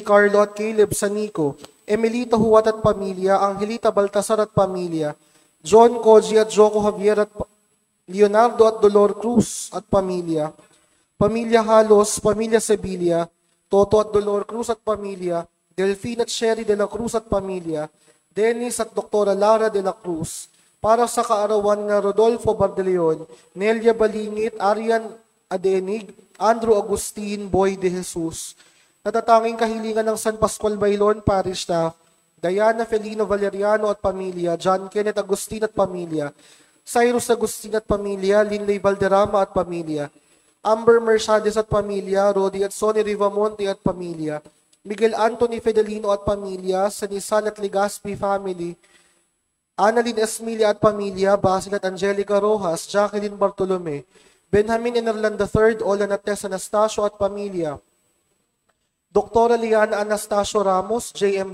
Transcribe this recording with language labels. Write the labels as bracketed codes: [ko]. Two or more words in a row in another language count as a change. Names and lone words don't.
[tl] Carlo at Caleb Sanico, Emelita Huwat at pamilya, Angelita Baltasar at pamilya, John Koji at Joko Javier at Leonardo at Dolor Cruz at pamilya, Pamilya Halos, Pamilya Sevilla, Toto at Dolor Cruz at pamilya, Delphine at Sherry de la Cruz at pamilya, Dennis at Doktora Lara de la Cruz, para sa kaarawan na Rodolfo Bardeleon, Nelia Balingit, Arian Adenig, Andrew Agustin, Boy de Jesus, natatanging kahilingan ng San Pascual Bailon Parish Staff, Diana Felino Valeriano at pamilya, John Kenneth Agustin at pamilya, Cyrus Agustin at pamilya, Linley Valderrama at pamilya, Amber Mercedes at pamilya, Rodi at Sonny Rivamonte at pamilya, Miguel Anthony Fedelino at pamilya, Sanisan at Legaspi family, Annalyn Esmilia at pamilya, Basil at Angelica Rojas, Jacqueline Bartolome, Benjamin Enerland III, Olan at Tess Anastasio at pamilya, Doktora Liana Anastasio Ramos, J.M.